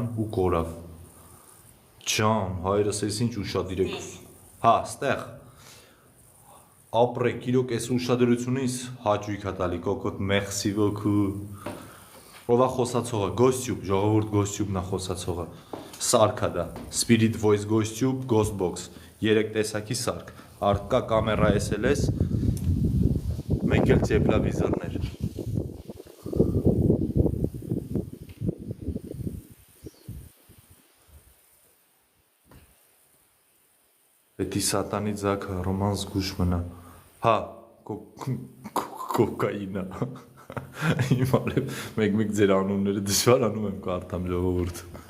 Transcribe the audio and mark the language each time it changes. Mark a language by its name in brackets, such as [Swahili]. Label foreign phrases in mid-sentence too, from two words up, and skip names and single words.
[Armenian] ու կորավ։ Ջան, հայրս ես ինչ ուշադիր եք։ Ստեղ։ Ապրեք, իրոք այս ուշադրությունից հաճույք է տալի, կոկոտ, [French] merci beaucoup։ [Armenian] Ով է խոսացողը, Ghost-Tube, ժողովուրդ Ghost-Tube-ն է խոսացողը։ Սարքա դա, Spirit Voice Ghost-Tube, Ghostbox, 3 տեսակի սարք, արկա կամերա SLS, մեկ էլ տեփլավիզորներ։ Էդի սատանի ձակը Ռոման զգուշ մնա։ Կոկայինա։ Հիմա մեկ ձեր անունները դժվարանում եմ կարդամ ժողովուրդ։